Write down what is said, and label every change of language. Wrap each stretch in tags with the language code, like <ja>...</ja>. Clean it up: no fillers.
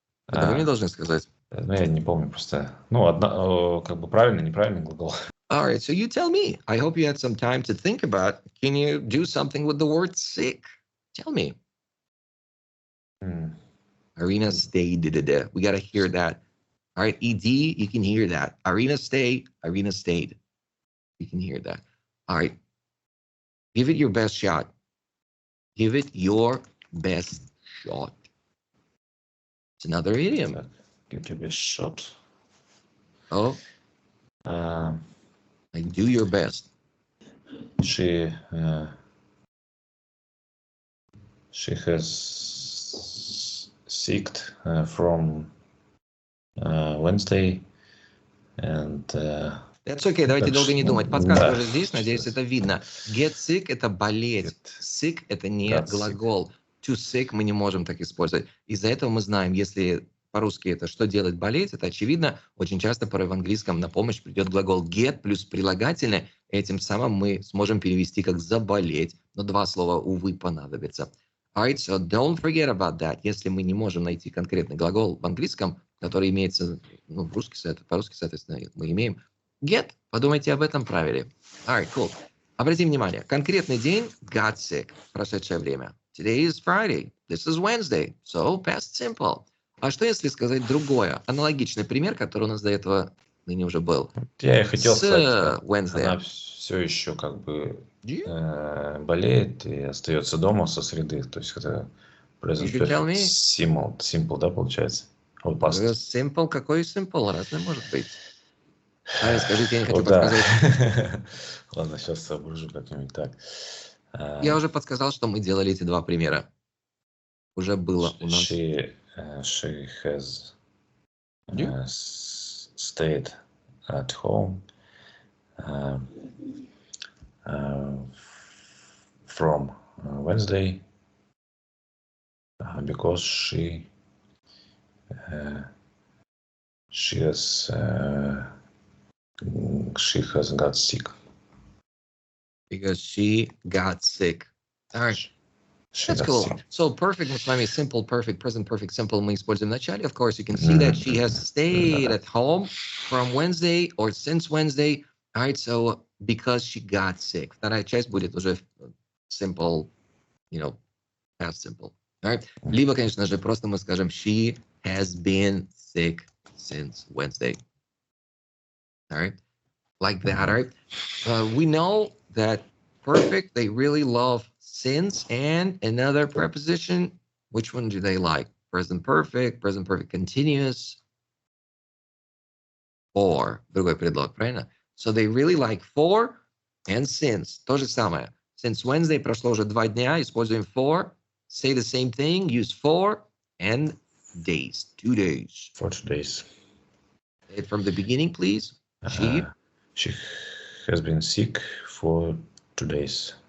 <ru>Это вы мне должны сказать. Ну, я не помню просто. Ну, как бы правильно, неправильный глагол.</ru> <en>All right, so you tell me. I hope you had some time to think about. Can you do something with the word sick? Tell me. Arena stayed. We got to hear that. All right, ED, you can hear that. Arena stayed. You can hear that. All right. Give it your best shot. Give it your best shot. It's another idiom. Give it your best shot. Oh, Like, do your best. She has sick from Wednesday and That's okay,</en> <ru>давайте долго не думать. Подсказка уже здесь, надеюсь, это видно. Get sick – это болеть. Sick – это не глагол. To sick мы не можем так использовать. Из-за этого мы знаем, если по-русски это что делать, болеть, это очевидно. Очень часто порой в английском на помощь придет глагол get плюс прилагательное. Этим самым мы сможем перевести как заболеть. Но два слова, увы, понадобится.</ru> <en>Alright, so don't forget about that.</en> <ru>Если мы не можем найти конкретный глагол в английском, который имеется, ну, по-русски, соответственно, мы имеем get. Подумайте об этом правиле.</ru> <en>Alright, cool.</en> <ru>Обратим внимание. Конкретный день</ru> <en>got sick.</en> <ru>Прошедшее время.</ru> <en>Today is Friday. This is Wednesday. So past simple.</en> <ru>А что если сказать другое? Аналогичный пример, который у нас до этого ныне уже был. Я и хотел сказать,</ru> <en>Wednesday.</en> <ru>она все еще как бы болеет и остается дома со среды. То есть это present perfect simple, да, получается? Simple, какой simple? Разный может быть. Скажите, я не хочу подсказывать. Ладно, сейчас соображу как-нибудь так. Я уже подсказал, что мы делали эти два примера. Уже было у нас.</ru> <en>She has stayed at home from Wednesday because she has got sick. Because she got sick. All right. That's cool.</en> <ru>So perfect мы с вами simple, perfect, present perfect, simple мы используем в начале.</ru> <en>Of course, you can see that she has stayed at home from Wednesday or since Wednesday. All right, so because she got sick.</en> <ru>Вторая часть будет уже simple, past simple.</ru> <en>All right.</en> <ru>Либо, конечно же, просто мы скажем</ru> <en>she has been sick since Wednesday. All right. Like that, all right? We know that perfect, they really love since, and another preposition. Which one do they like? Present perfect continuous, for.</en> <ru>Другой предлог, правильно?</ru> <en>So they really like for and since.</en> <ru>То же самое.</ru> <en>Since Wednesday</en> <ru>прошло уже 2 дня, используем for.</ru> <en>Say the same thing, use for and days, 2 days. For 2 days. Say it from the beginning, please. She has been sick for 2 days.</en>